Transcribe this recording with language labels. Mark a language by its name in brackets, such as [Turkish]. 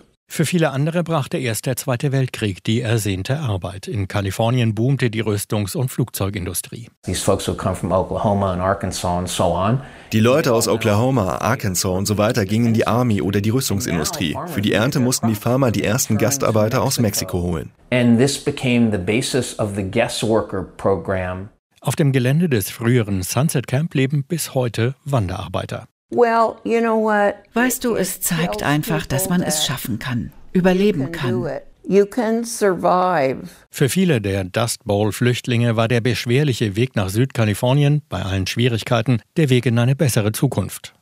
[German] Für viele andere brachte erst der Zweite Weltkrieg die ersehnte Arbeit. In Kalifornien boomte die Rüstungs- und Flugzeugindustrie. Die Leute aus Oklahoma, Arkansas und so weiter gingen in die Army oder die Rüstungsindustrie. Für die Ernte mussten die Farmer die ersten Gastarbeiter aus Mexiko holen. [English] And this became the basis of the guest worker program. [German] Auf dem Gelände des früheren Sunset Camp leben bis heute Wanderarbeiter. [English] Well, you know what? [German] Weißt du, es zeigt einfach, dass man es schaffen kann, überleben kann. [English] You can survive. [German] Für viele der Dust Bowl-Flüchtlinge war der beschwerliche Weg nach Südkalifornien, bei allen Schwierigkeiten, der Weg in eine bessere Zukunft.